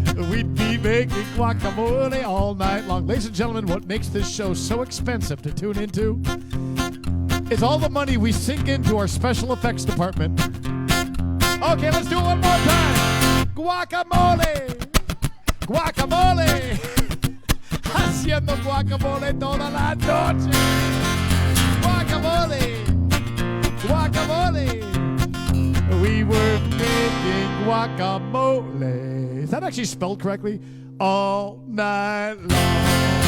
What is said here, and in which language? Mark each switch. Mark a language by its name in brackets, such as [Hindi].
[English] We'd be making guacamole all night long. Ladies and gentlemen, what makes this show so expensive to tune into is all the money we sink into our special effects department. Okay, let's do it one more time. Guacamole! Guacamole! [Spanish] Haciendo guacamole toda la noche. [English] Guacamole! Guacamole! We were making guacamole. Is that actually spelled correctly? All night long.